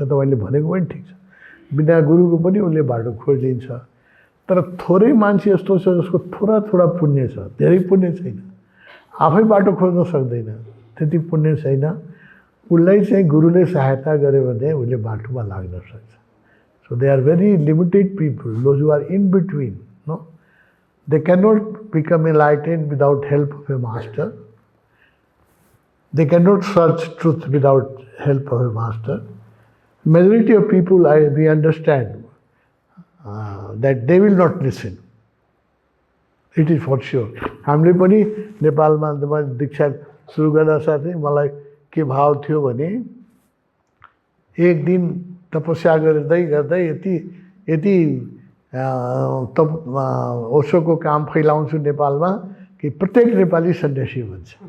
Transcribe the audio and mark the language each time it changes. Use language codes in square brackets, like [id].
[ne] तपाईँले भनेको पनि ठिक छ, बिना गुरुको पनि उसले बाटो खोज लिन्छ। तर थोरै मान्छे यस्तो छ जसको थोड़ा पुण्य छ, धेरै पुण्य छैन, आफै बाटो खोज्न सक्दैन, त्यति पुण्य छैन, उसलाई चाहिँ गुरुले सहायता गर्यो भने उसले बाटोमा लाग्न सक्छ। [en] So they are very limited people, those who are in between, no, they can not become enlightened without help of a master, they can not search truth without help of a master. Majority of people, we understand that they will not listen. It is for sure. [ne] हामीले पनि नेपालमा दीक्षा सुरु गर्दा साथै मलाई के भाव थियो भने एक दिन तपस्या गर्दै गर्दै यति यति ओशोको काम फैलाउँछु नेपालमा कि प्रत्येक नेपाली सन्यासी भन्छ।